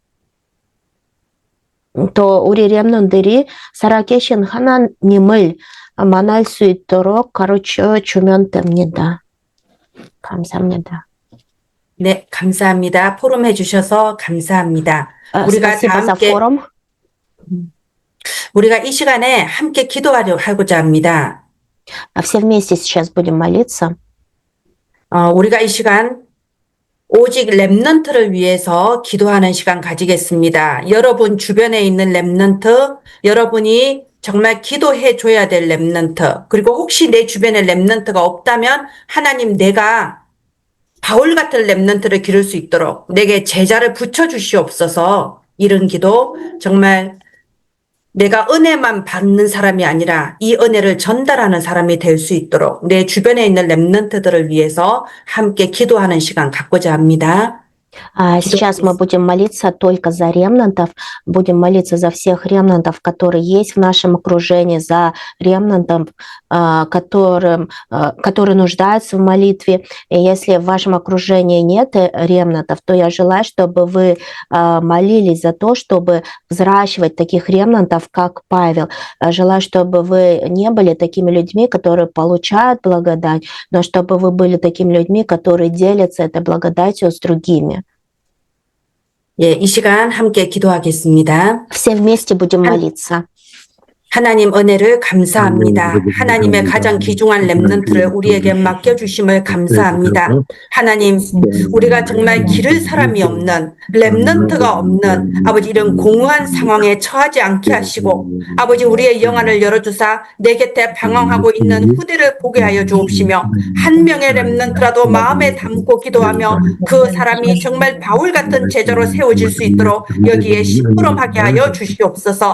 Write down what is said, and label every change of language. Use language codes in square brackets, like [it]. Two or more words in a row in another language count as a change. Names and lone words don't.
[ko] 또 우리 렘넌트들이 살아계신 하나님을 만날 수 있도록 가르쳐 주면 됩니다. 감사합니다. 네, 감사합니다. 포럼 해주셔서 감사합니다. 우리가 [ru] Спасибо [ko] 다 [ru] за [ko] 함께 [ru] форум. [ko] 우리가 이 시간에 함께 기도하고자 합니다. [ru] Все вместе сейчас будем молиться. [ko] 우리가 이 시간 오직 렘넌트를 위해서 기도하는 시간 가지겠습니다. 여러분 주변에 있는 렘넌트, 여러분이 정말 기도해 줘야 될 렘넌트, 그리고 혹시 내 주변에 렘넌트가 없다면 하나님 내가 바울 같은 렘넌트를 기를 수 있도록 내게 제자를 붙여주시옵소서. 이런 기도 정말 내가 은혜만 받는 사람이 아니라 이 은혜를 전달하는 사람이 될 수 있도록 내 주변에 있는 렘넌트들을 위해서 함께 기도하는 시간 갖고자 합니다. [ru] Сейчас мы будем молиться только за ремнантов, будем молиться за всех ремнантов, которые есть в нашем окружении, за ремнантов, которые нуждаются в молитве. И если в вашем окружении нет ремнантов, то я желаю, чтобы вы молились за то, чтобы взращивать таких ремнантов, как Павел. Желаю, чтобы вы не были такими людьми, которые получают благодать, но чтобы вы были такими людьми, которые делятся этой благодатью с другими. [ko] 예, 이 시간 함께 기도하겠습니다. [ru] Все вместе будем молиться. [ko] 하나님 은혜를 감사합니다. 하나님의 가장 귀중한 렘넌트를 우리에게 맡겨주심을 감사합니다. 하나님, 우리가 정말 기를 사람이 없는, 렘넌트가 없는 아버지 이런 공허한 상황에 처하지 않게 하시고 아버지 우리의 영안을 열어주사 내 곁에 방황하고 있는 후대를 보게 하여 주옵시며 한 명의 렘넌트라도 마음에 담고 기도하며 그 사람이 정말 바울 같은 제자로 세워질 수 있도록 여기에 심부름하게 하여 주시옵소서.